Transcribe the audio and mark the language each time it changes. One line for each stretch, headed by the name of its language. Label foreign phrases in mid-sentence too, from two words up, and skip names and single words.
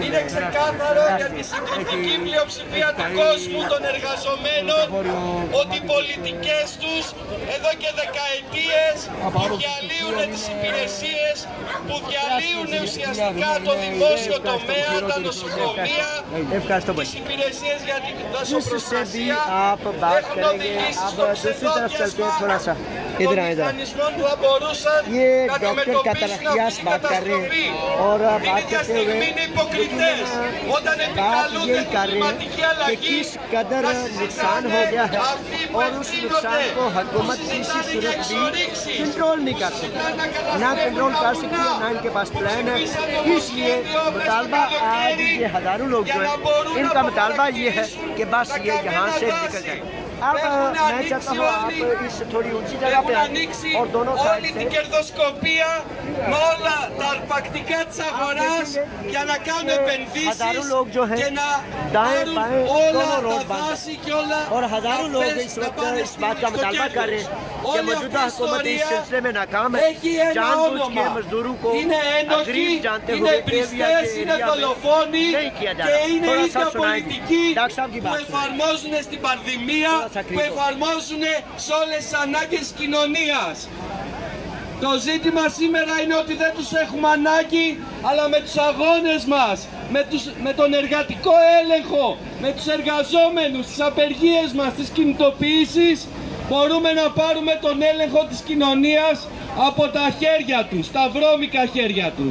Greek: Είναι ξεκάθαρο για τη συντριπτική πλειοψηφία του κόσμου των εργαζομένων ότι οι πολιτικές τους εδώ και δεκαετίες που διαλύουν τις υπηρεσίες, που διαλύουν ουσιαστικά το δημόσιο τομέα, τα νοσοκομεία, τις υπηρεσίες για την δασοπροστασία, έχουν οδηγήσει στο ξεπάγασμα των μηχανισμών που θα μπορούσαν να αντιμετωπίσουν αυτή την καταστροφή. Την ίδια στιγμή είναι υποκριτές όταν επικαλούνται την κλιματική αλλαγή, αυτοί που ευθύνονται
Hindi: कंट्रोल नहीं कर सकते, ना कंट्रोल कर सकती है, ना इनके पास प्लान है। इसलिए मुतालबा आज ये हज़ारों लोग जो है इनका मुतालबा ये है कि बस ये यहाँ से निकल जाए। अब मैं चाहता हूँ आप इस थोड़ी ऊंची जगह पे आए और दोनों साइड से
Greek: κερδοσκοπία με όλα τα αρπακτικά της αγοράς για να κάνουν επενδύσεις και να πάρουν όλα τα βάση και όλα
Hindi: और हज़ारों लोग इस वक्त इस बात का मुतालबा कर रहे हैं कि मौजूदा हुकूमत इस सिलसिले में नाकाम है। जानबूझ के मजदूरों को गरीब जानते हुए नहीं किया जा रहा। थोड़ा सा सुनाएंगे डॉक्टर साहब की
Greek: που
Hindi: बात
Greek: εφαρμόζουν στην πανδημία, που εφαρμόζουν σε όλες τις ανάγκες της κοινωνίας. Το ζήτημα σήμερα είναι ότι δεν τους έχουμε ανάγκη, αλλά με τους αγώνες μας, με τον εργατικό έλεγχο, με τους εργαζόμενους, τις απεργίες μας, τις κινητοποιήσεις, μπορούμε να πάρουμε τον έλεγχο της κοινωνίας από τα χέρια τους, τα βρώμικα χέρια τους.